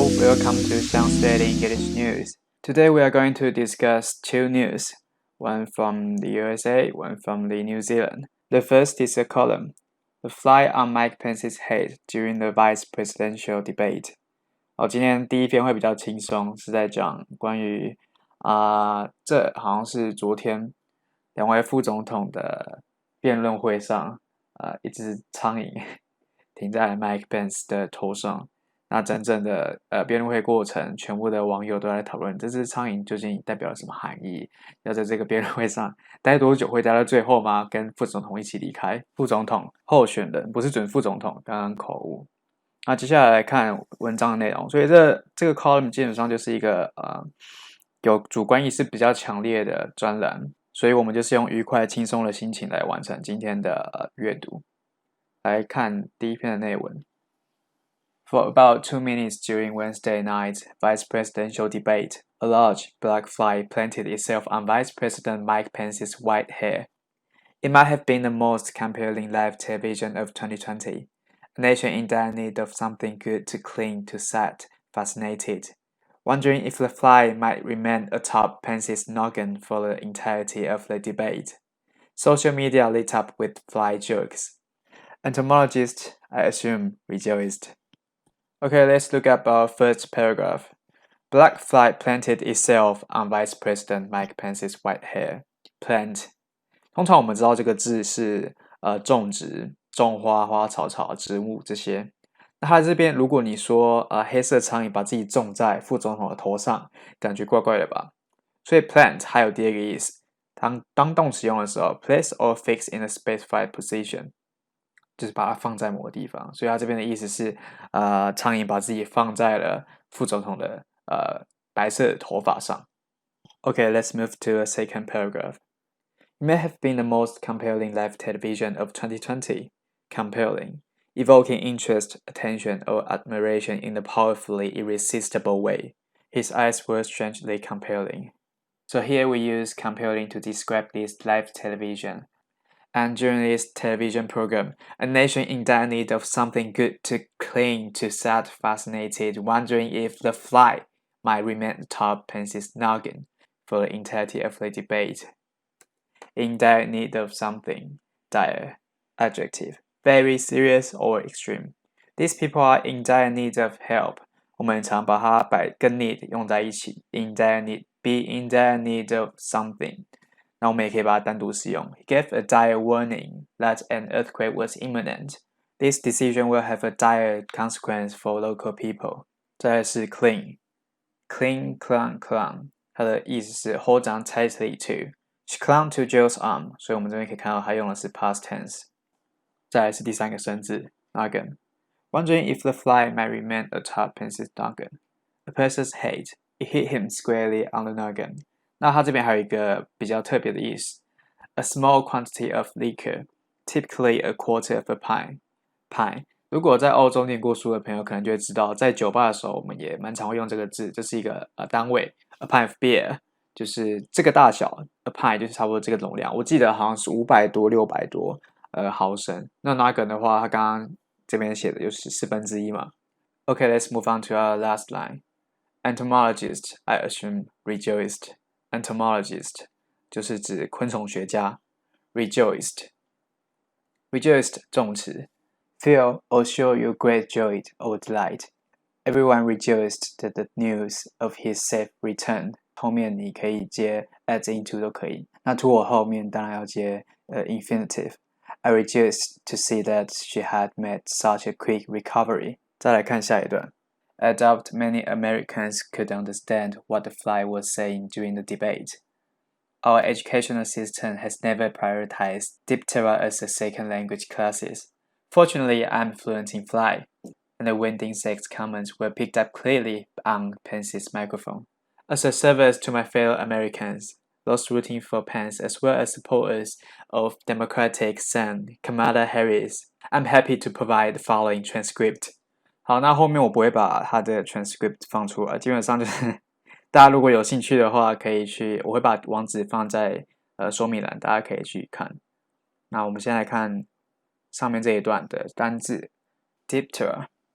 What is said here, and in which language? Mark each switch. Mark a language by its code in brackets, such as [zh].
[en] welcome to Xiang's Daily English News. Today we are going to discuss two news, one from the USA, one from the New Zealand. The first is a column, The Fly on Mike Pence's Head During the Vice Presidential Debate. [zh] 今天第一篇会比较轻松，是在讲关于这好像是昨天两位副总统的辩论会上，一只苍蝇停在 Mike Pence 的头上。那整整的辩论会过程，全部的网友都在讨论这只苍蝇究竟代表什么含义？要在这个辩论会上待多久？会待到最后吗？跟副总统一起离开？副总统候选人不是准副总统，刚刚口误。那接下来看文章的内容，所以这个 column 基本上就是一个有主观意识比较强烈的专栏，所以我们就是用愉快轻松的心情来完成今天的阅读。来看第一篇的内文。 [en] For about 2 minutes during Wednesday night's vice presidential debate, a large black fly planted itself on Vice President Mike Pence's white hair. It might have been the most compelling live television of 2020. A nation in dire need of something good to cling to sat fascinated, wondering if the fly might remain atop Pence's noggin for the entirety of the debate. Social media lit up with fly jokes. Entomologists, I assume, rejoiced. Okay, let's look at our first paragraph. Black fly planted itself on Vice President Mike Pence's white hair. Plant. [zh] 通常我们知道这个字是种植、种花、花草、草、植物这些。那它这边如果你说黑色苍蝇把自己种在副总统的头上，感觉怪怪的吧？所以 plant 还有第二个意思，当动词用的时候 [en] place or fix in a specified position， [zh] 就是把它放在某个地方。所以它这边的意思是苍蝇把自己放在了副总统的白色的头发上。 [en] Okay, let's move to a second paragraph. It may have been the most compelling live television of 2020. Compelling, evoking interest, attention, or admiration in a powerfully irresistible way. His eyes were strangely compelling. So here we use compelling to describe this live television. And during this television program, a nation in dire need of something good to cling to sat fascinated, wondering if the fly might remain atop Pence's noggin for the entirety of the debate. In dire need of something. Dire. Adjective. Very serious or extreme. These people are in dire need of help. [zh] 我们常把它跟 need 用在一起。 [en] In dire need. Be in dire need of something. [zh] 那我们也可以把它单独使用。 [en] He gave a dire warning that an earthquake was imminent. This decision will have a dire consequence for local people. [zh] 再来是 [en] cling. Cling, clung, clung. [zh] 它的意思是 [en] hold on tightly to. She clung to Joe's arm. [zh] 所以我们这边可以看到它用的是 past tense. 再来是第三个生字 noggin. [en] Wondering if the fly might remain atop Pence's noggin. A person's head. It hit him squarely on the noggin. [zh] 那它这边还有一个比较特别的意思 [en] ，a small quantity of liquor, typically a quarter of a pint. Pint. [zh] 如果在欧洲念过书的朋友，可能就会知道，在酒吧的时候，我们也蛮常会用这个字，这是一个单位 ， [en] a pint of beer， [zh] 就是这个大小 ，a pint 就是差不多这个容量。我记得好像是500多、600多毫升。那 noggin 的话，它刚刚这边写的就是1/4嘛。 [en] Okay, let's move on to our last line. Entomologists, I assume, rejoiced. Entomologist [zh] 就是指昆虫学家 [en] Rejoiced 动词 Feel or show you great joy or delight. Everyone rejoiced at the news of his safe return. [zh] 后面你可以接 adds into 都可以。那 to 我后面当然要接infinitive. [en] I rejoiced to see that she had made such a quick recovery. [zh] 再来看下一段。 [en] I doubt many Americans could understand what the fly was saying during the debate. Our educational system has never prioritized Diptera as a second language classes. Fortunately, I'm fluent in fly, and the wind insects comments were picked up clearly on Pence's microphone. As a service to my fellow Americans, those rooting for Pence as well as supporters of Democratic son Kamala Harris, I'm happy to provide the following transcript. [zh] 好，那后面我不会把它的 transcript 放出来，基本上就是大家如果有兴趣的话，可以去，我会把网址放在说明栏，大家可以去看。那我们先来看上面这一段的单字 Diptera